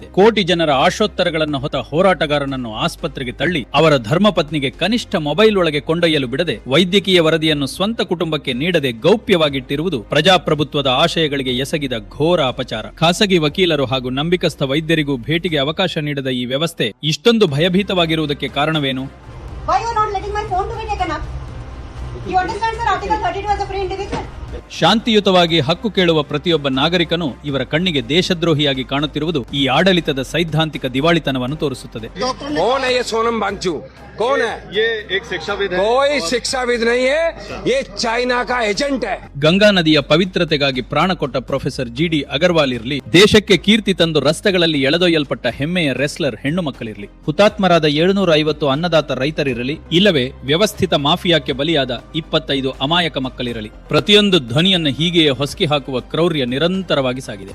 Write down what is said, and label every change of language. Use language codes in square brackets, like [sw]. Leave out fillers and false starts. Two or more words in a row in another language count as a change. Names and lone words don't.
[kn] ಕೋಟಿ ಜನರ ಆಶೋತ್ತರಗಳನ್ನು ಹೊತ್ತ ಹೋರಾಟಗಾರನನ್ನು ಆಸ್ಪತ್ರೆಗೆ ತಳ್ಳಿ ಅವರ ಧರ್ಮಪತ್ನಿಗೆ ಕನಿಷ್ಠ ಮೊಬೈಲ್ ಒಳಗೆ ಕೊಂಡೊಯ್ಯಲು ಬಿಡದೆ, ವೈದ್ಯಕೀಯ ವರದಿಯನ್ನು ಸ್ವಂತ ಕುಟುಂಬಕ್ಕೆ ನೀಡದೆ ಗೌಪ್ಯವಾಗಿಟ್ಟಿರುವುದು ಪ್ರಜಾಪ್ರಭುತ್ವದ ಆಶಯಗಳಿಗೆ ಎಸಗಿದ ಘೋರ ಅಪಚಾರ. ಖಾಸಗಿ ವಕೀಲರು ಹಾಗೂ ನಂಬಿಕಸ್ಥ ವೈದ್ಯರಿಗೂ ಭೇಟಿಗೆ ಅವಕಾಶ ನೀಡದ ಈ ವ್ಯವಸ್ಥೆ ಇಷ್ಟೊಂದು ಭಯಭೀತವಾಗಿರುವುದಕ್ಕೆ ಕಾರಣವೇನು? [en] Why you are not letting my phone to be taken up? You understand, sir? Article 32 as a free individual. [kn] ಶಾಂತಿಯುತವಾಗಿ ಹಕ್ಕು ಕೇಳುವ ಪ್ರತಿಯೊಬ್ಬ ನಾಗರಿಕನು ಇವರ ಕಣ್ಣಿಗೆ ದೇಶದ್ರೋಹಿಯಾಗಿ ಕಾಣುತ್ತಿರುವುದು ಈ ಆಡಳಿತದ ಸೈದ್ಧಾಂತಿಕ ದಿವಾಳಿತನವನ್ನು ತೋರಿಸುತ್ತದೆ. [hi] कौन है ये सोनम वांगचुक? कौन है ये? एक शिक्षाविद है. कोई शिक्षाविद नहीं है, ये चाइना का एजेंट है. [kn] ಗಂಗಾ ನದಿಯ ಪವಿತ್ರತೆಗಾಗಿ ಪ್ರಾಣ ಕೊಟ್ಟ ಪ್ರೊಫೆಸರ್ ಜಿಡಿ ಅಗರ್ವಾಲ್ ಇರಲಿ, ದೇಶಕ್ಕೆ ಕೀರ್ತಿ ತಂದು ರಸ್ತೆಗಳಲ್ಲಿ ಎಳೆದೊಯ್ಯಲ್ಪಟ್ಟ ಹೆಮ್ಮೆಯ ರೆಸ್ಲರ್ ಹೆಣ್ಣು ಮಕ್ಕಳಿರಲಿ, ಹುತಾತ್ಮರಾದ 750 ಅನ್ನದಾತ ರೈತರಿರಲಿ, ಇಲ್ಲವೇ ವ್ಯವಸ್ಥಿತ ಮಾಫಿಯಾಕ್ಕೆ ಬಲಿಯಾದ 25 ಅಮಾಯಕ ಮಕ್ಕಳಿರಲಿ, ಪ್ರತಿಯೊಂದು ಧ್ವನಿಯನ್ನು ಹೀಗೆಯೇ ಹೊಸಕಿ ಹಾಕುವ ಕ್ರೌರ್ಯ ನಿರಂತರವಾಗಿ ಸಾಗಿದೆ.